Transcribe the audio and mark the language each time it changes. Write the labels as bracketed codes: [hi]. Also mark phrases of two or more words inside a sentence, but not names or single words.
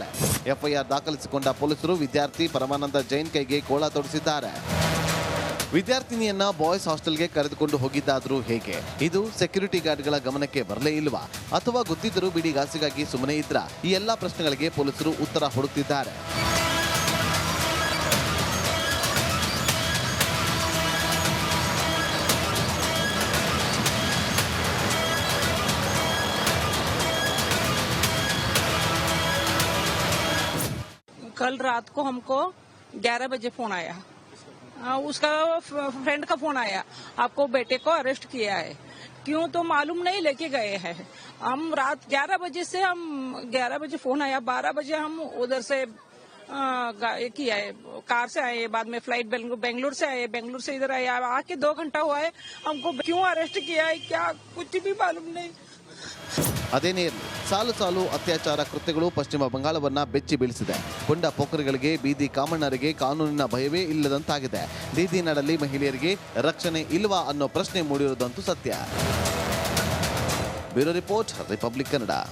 [kn] ಎಫ್ಐಆರ್ ದಾಖಲಿಸಿಕೊಂಡ ಪೊಲೀಸರು ವಿದ್ಯಾರ್ಥಿ ಪರಮಾನಂದ ಜೈನ್ ಕೈಗೆ ಗೋಳ ತೊಡಿಸಿದ್ದಾರೆ. ವಿದ್ಯಾರ್ಥಿನಿಯನ್ನ [en] boys hostelಗೆ [kn] ಕರೆದುಕೊಂಡು ಹೋಗಿದ್ದಾದ್ರೂ ಹೇಗೆ? ಇದು [en] security guardಗಳ [kn] ಗಮನಕ್ಕೆ ಬರಲೇ ಇಲ್ವಾ? ಅಥವಾ ಗೊತ್ತಿದ್ದರೂ ಬಿಡಿಗಾಸಿಗಾಗಿ ಸುಮ್ಮನೆ ಇದ್ರಾ? ಈ ಎಲ್ಲಾ ಪ್ರಶ್ನೆಗಳಿಗೆ ಪೊಲೀಸರು ಉತ್ತರ ಹುಡುಕ್ತಿದ್ದಾರೆ. [hi] कल रात को हमको 11 बजे फोन आया. उसका फ्रेंड का फोन आया, आपको बेटे को अरेस्ट किया है. क्यों तो मालूम नहीं, लेके गए हैं. हम रात 11 बजे से 11 बजे फोन आया, 12 बजे हम उधर से किया है, कार से आए, बाद में फ्लाइट बेंगलुरु से आए, बेंगलुरु से इधर आए. आके 2 घंटा हुआ है. हमको क्यों अरेस्ट किया है क्या कुछ भी मालूम नहीं. [kn] ಅದೇನೇ ಇರಲಿ, ಸಾಲು ಸಾಲು ಅತ್ಯಾಚಾರ ಕೃತ್ಯಗಳು ಪಶ್ಚಿಮ ಬಂಗಾಳವನ್ನ ಬೆಚ್ಚಿ ಬೀಳಿಸಿದೆ. ಪುಂಡ ಪೋಖರಿಗಳಿಗೆ, ಬೀದಿ ಕಾಮಣ್ಣರಿಗೆ ಕಾನೂನಿನ ಭಯವೇ ಇಲ್ಲದಂತಾಗಿದೆ. ಬೀದಿ ನಾಡಲ್ಲಿ ಮಹಿಳೆಯರಿಗೆ ರಕ್ಷಣೆ ಇಲ್ವಾ ಅನ್ನೋ ಪ್ರಶ್ನೆ ಮೂಡಿರುವುದಂತೂ ಸತ್ಯ. [en] bureau report, [kn] ರಿಪಬ್ಲಿಕ್ ಕನ್ನಡ.